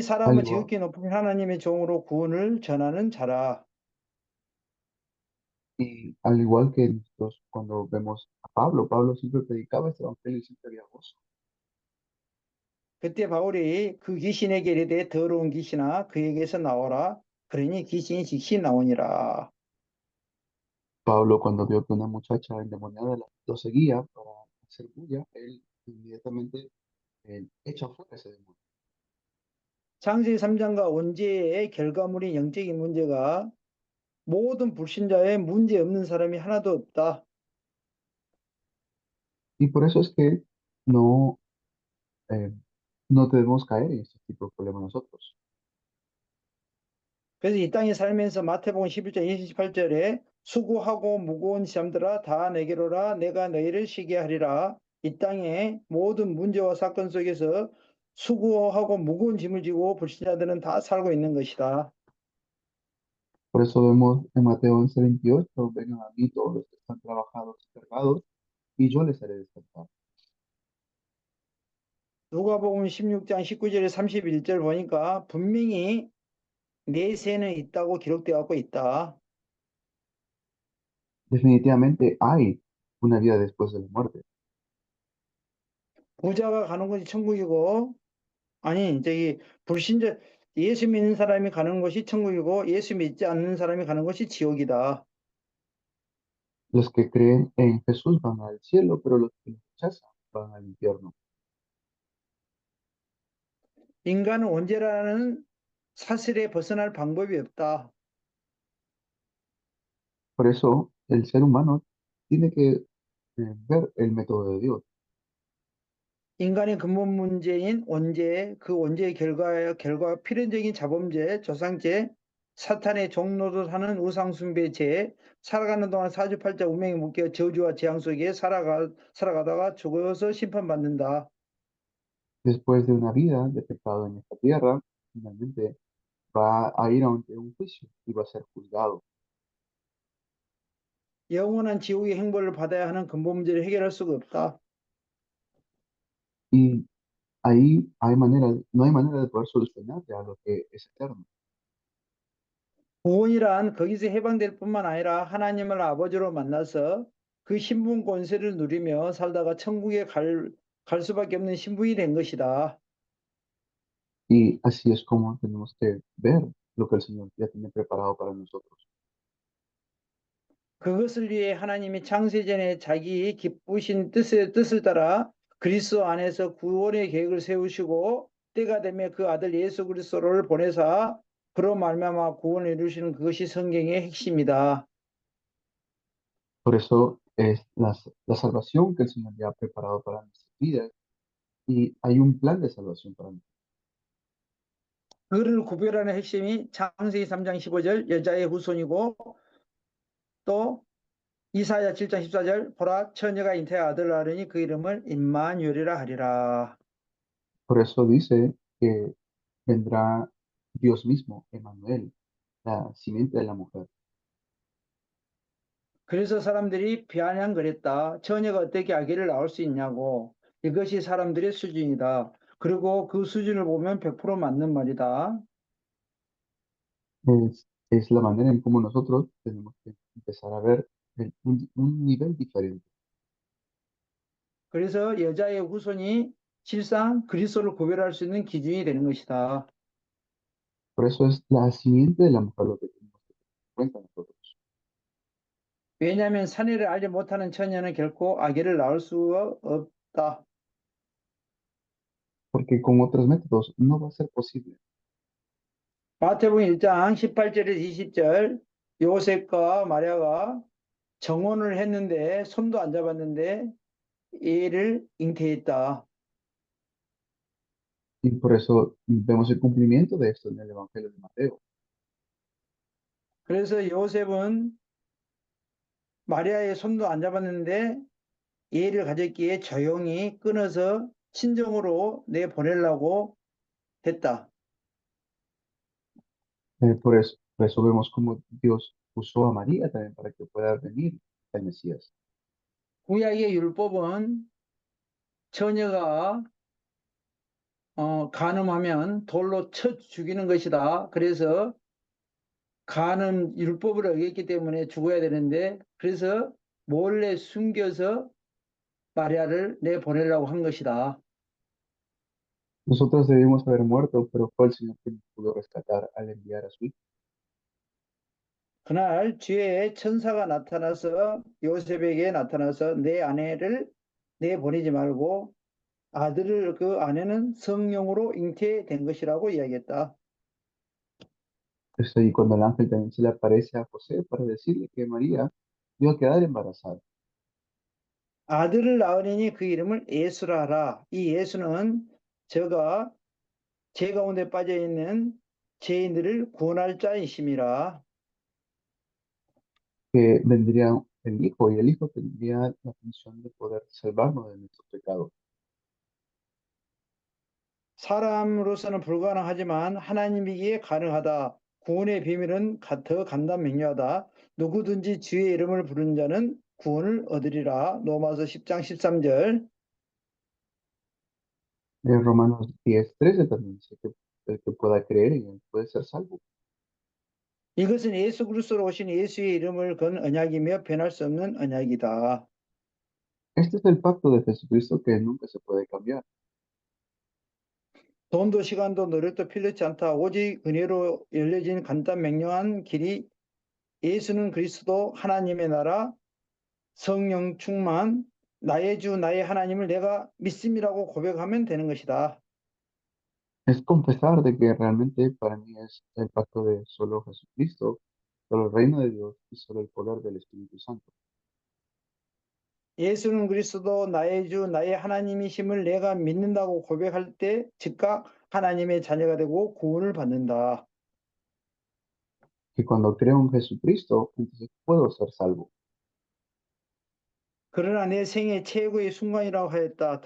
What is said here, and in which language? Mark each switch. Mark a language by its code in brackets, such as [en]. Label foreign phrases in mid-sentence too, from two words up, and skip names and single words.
[es] Al [ko] 사람은 [es] igual, [ko] 지극히 높은 하나님의 종으로 구원을 전하는 자라. [es] y al igual que nosotros cuando vemos a Pablo, Pablo siempre predicaba este Evangelio y siempre había gozo. [ko] 그때 바울이 그 귀신에게 이르되 더러운 귀신아 그에게서 나오라. 그러니 귀신이 즉시 나오니라. [es] Pablo cuando vio que una muchacha endemoniada lo seguía para hacer bulla, él inmediatamente echa fuera ese demonio. [ko] 창세기 3장과 원죄의 결과물인 영적인 문제가 모든 불신자의 문제 없는 사람이 하나도 없다. [es] Y por eso es que no, eh, no debemos caer en este tipo de problemas nosotros. [ko] 그래서 이 땅에 살면서 마태복음 11장 28절에 수고하고 무거운 잠들아 다 내게로라 내가 너희를 쉬게 하리라. 이 땅에 모든 문제와 사건 속에서 수고하고 무거운 짐을 지고 불신자들은 다 살고 있는 것이다. [es] Por eso vemos en Mateo 11:28, vengan a mí todos los que están trabajados y cargados, y yo les haré descansar. [ko] 누가복음 16장 19절에 31절 보니까 분명히 내세는 있다고 기록되어 있다. [es] Definitivamente hay una vida después de la muerte. [ko] 부자가 가는 것이 천국이고 아니 불신자 예수 믿는 사람이 가는 것이 천국이고 예수 믿지 않는 사람이 가는 것이 지옥이다. [es] Los que creen en Jesús van al cielo, pero los que lo rechazan van al infierno. [ko] 인간은 원죄라는 사실에 벗어날 방법이 없다. [es] Por eso el ser humano tiene que ver el método de Dios. [ko] 인간의 근본 문제인 원죄, 그 원죄의 결과 필연적인 자범죄, 조상죄, 사탄의 종노릇하는 우상숭배죄, 살아가는 동안 사주팔자 운명에 묶여 저주와 재앙 속에 살아가다가 죽어서 심판받는다. [es] Después de una vida de pecado en esta tierra, finalmente va a ir ante un juicio y va a ser juzgado. [ko] 영원한 지옥의 행보를 받아야 하는 근본 문제를 해결할 수가 없다. [es] Y ahí hay manera, no hay manera de poder solucionar ya lo que es eterno. [ko] 구원이란 거기서 해방될 뿐만 아니라 하나님을 아버지로 만나서 그 신분 권세를 누리며 살다가 천국에 갈 수밖에 없는 신분이 된 것이다. [es] Y así es como tenemos que ver lo que el Señor ya tiene preparado para nosotros. [ko] 그것을 위해 하나님이 창세전에 자기 기쁘신 뜻을 따라 그리스도 안에서 구원의 계획을 세우시고 때가 되면 그 아들 예수 그리스도를 보내사 그로 말미암아 구원을 이루시는 그것이 성경의 핵심이다. [es] Por eso es la salvación que el Señor ya ha preparado para nuestras vidas y hay un plan de salvación para nosotros. [ko] 그를 구별하는 핵심이 창세기 3장 15절 여자의 후손이고 또 이사야 7장 14절 보라 처녀가 잉태하 아들을 낳으니 그 이름을 임마누엘이라 하리라. [es] Por eso dice que vendrá Dios mismo, Emmanuel, la simiente de la mujer. [ko] 그래서 사람들이 비아냥거렸다. 처녀가 어떻게 아기를 낳을 수 있냐고. 이것이 사람들의 수준이다. 그리고 그 수준을 보면 100% 맞는 말이다. [es] Es la manera en cómo nosotros tenemos que empezar a ver un nivel diferente. [ko] 그래서 여자의 후손이 실상 그리스도를 구별할 수 있는 기준이 되는 것이다. [es] Por eso es la simiente de la mujer lo que tenemos que tener en cuenta nosotros. [ko] 왜냐하면 사내를 알지 못하는 처녀는 결코 아기를 낳을 수가 없다. [es] Porque con otros métodos no va a ser posible. [ko] 마태복음 1장 18절에서 20절 요셉과 마리아가 정혼을 했는데 손도 안 잡았는데 애를 잉태했다. [es] Y por eso vemos el cumplimiento de esto en el Evangelio de Mateo. [ko] 그래서 요셉은 마리아의 손도 안 잡았는데 애를 가졌기에 조용히 끊어서 친정으로 내보내려고 했다. [es] Por eso vemos cómo Dios usó a María también para que pueda venir el Mesías. [ko] 구약의 율법은 처녀가 간음하면 돌로 쳐 죽이는 것이다. 그래서 간음 율법을 어겼기 때문에 죽어야 되는데 그래서 몰래 숨겨서 마리아를 내보내려고 한 것이다. [es] Nosotros debimos haber muerto, pero fue el Señor quien nos pudo rescatar al enviar a su Hijo. [ko] 그날 주의 천사가 나타나서 요셉에게 나타나서 내 아내를 내보내지 말고 아들을 그 아내는 성령으로 잉태된 것이라고 이야기했다. [es] Y cuando el ángel también se le aparece a José para decirle que María iba a quedar embarazada. [ko] 아들을 낳으니 그 이름을 예수라 하라. 이 예수는 저가 죄 가운데 빠져 있는 죄인들을 구원할 자이심이라. [es] Que vendría el Hijo y el Hijo tendría la función de poder salvarnos de nuestros pecados. [ko] 사람으로서는 불가능하지만 하나님이기에 가능하다. 구원의 비밀은 더 간단 명료하다. 누구든지 주의 이름을 부르는 자는 구원을 얻으리라. 로마서 10장 13절. [es] En Romanos 10:13 también dice que el que pueda creer en él puede ser salvo. [ko] 이것은 예수 그리스도로 오신 예수의 이름을 건 언약이며 변할 수 없는 언약이다. [es] Este es el pacto de Jesucristo que nunca se puede cambiar. [ko] 돈도 시간도 노력도 필요치 않다. 오직 은혜로 열려진 간단 명료한 길이 예수는 그리스도 하나님의 나라 성령 충만 나의 주 나의 하나님을 내가 믿음이라고 고백하면 되는 것이다. [es] Es confesar de que realmente para mí es el pacto de solo Jesucristo, solo el reino de Dios y solo el poder del Espíritu Santo. [ko] 예수는 그리스도 나의 주 나의 하나님이심을 내가 믿는다고 고백할 때 즉각 하나님의 자녀가 되고 구원을 받는다. [es] Que cuando creo en Jesucristo, entonces puedo ser salvo. [ko] 그러나 내 생애 최고의 순간이라고 하였다.